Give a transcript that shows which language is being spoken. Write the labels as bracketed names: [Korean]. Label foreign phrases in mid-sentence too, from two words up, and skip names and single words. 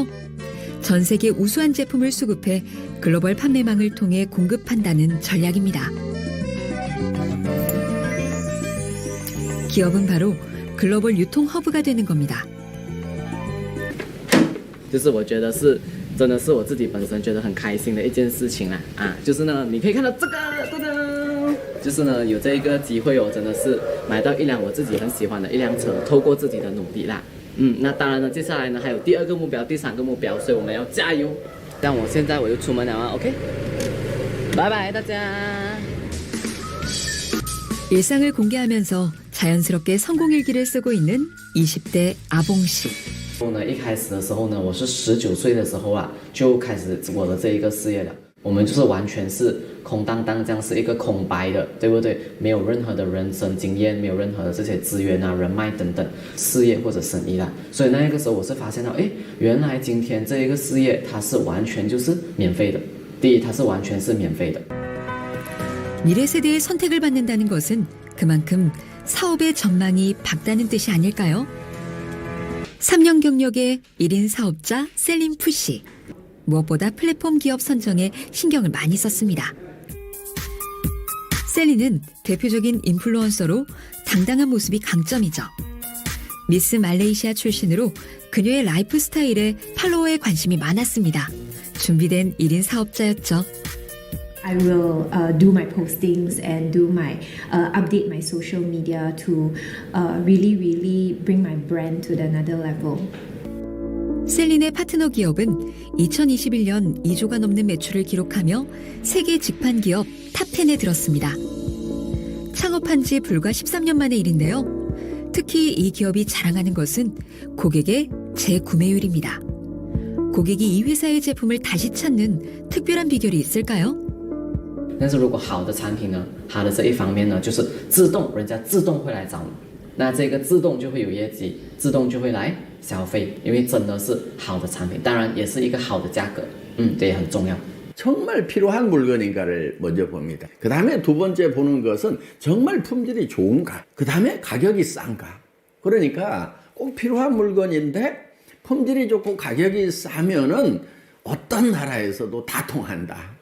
[Korean] 전 세계 우수한 제품을 수급해 글로벌 판매망을 통해 공급한다는 전략입니다. 기업은 바로 글로벌 유통 허브가 되는 겁니다. [Chinese] 就是我觉得是真的是我自己本身觉得很开心的一件事情啦啊，就是呢，你可以看到这个，噔噔，就是呢有这一个机会哦，真的是买到一辆我自己很喜欢的一辆车，透过自己的努力啦，那当然呢，接下来呢还有第2个目标、第3个目标，所以我们要加油。但我现在我就出门了啊 ，OK， 拜拜大家。 [Korean] 일상을 공개하면서 자연스럽게 성공일기를 쓰고 있는 20대 아봉 씨. [Chinese] 一开始的时候呢，我是19岁的时候啊，就开始我的这一个事业了。我们就是完全是空荡荡，这样是一个空白的，对不对？没有任何的人生经验，没有任何的这些资源啊、人脉等等，事业或者生意啦。所以那个时候我是发现到，原来今天这一个事业它是完全就是免费的。第一，它是完全是免费的。 [Korean] 미래 세대의 선택을 받는다는 것은 그만큼 사업의 전망이 밝다는 뜻이 아닐까요? 3년 경력의 1인 사업자 셀린 푸씨. 무엇보다 플랫폼 기업 선정에 신경을 많이 썼습니다. 셀린은 대표적인 인플루언서로 당당한 모습이 강점이죠. 미스 말레이시아 출신으로 그녀의 라이프 스타일에 팔로워에 관심이 많았습니다. 준비된 1인 사업자였죠. [English] I will do my postings and do my update my social media to really bring my brand to another level. [Korean] 셀린의 파트너 기업은 2021년 2조가 넘는 매출을 기록하며 세계 직판 기업 탑10에 들었습니다. 창업한 지 불과 13년 만의 일인데요. 특히 이 기업이 자랑하는 것은 고객의 재구매율입니다. 고객이 이 회사의 제품을 다시 찾는 특별한 비결이 있을까요? [Chinese] 但是如果好的产品呢，它的这一方面呢，就是自动人家自动会来找你，那这个自动就会有业绩，自动就会来消费，因为真的是好的产品，当然也是一个好的价格，这也很重要。 [Korean] 정말 필요한 물건인가를 먼저 봅니다. 그 다음에 두 번째 보는 것은 정말 품질이 좋은가. 그 다음에 가격이 싼가. 그러니까 꼭 필요한 물건인데 품질이 좋고 가격이 싸면은 어떤 나라에서도 다 통한다.